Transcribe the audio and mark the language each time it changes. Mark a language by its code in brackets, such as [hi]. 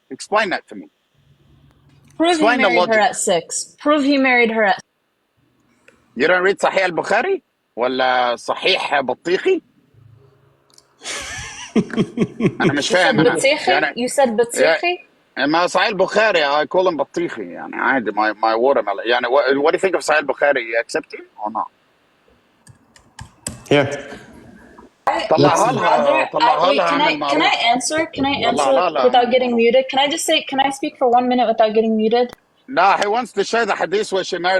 [en] Explain that to me. Prove he married her at 6. Prove he married her at... You don't read Sahih al-Bukhari? [ar] ولا صحيح بطيخي? أنا مش فاهم. You said بطيخي? ما صحيح البخاري, [en] I call him [ar] بطيخي. يعني عادي, [en] my watermelon. يعني what do you think of Sahih al-Bukhari? You accept him or not? Yeah. Can I answer without getting muted? Can I speak for 1 minute without getting muted? No, he wants to share the hadith where she married.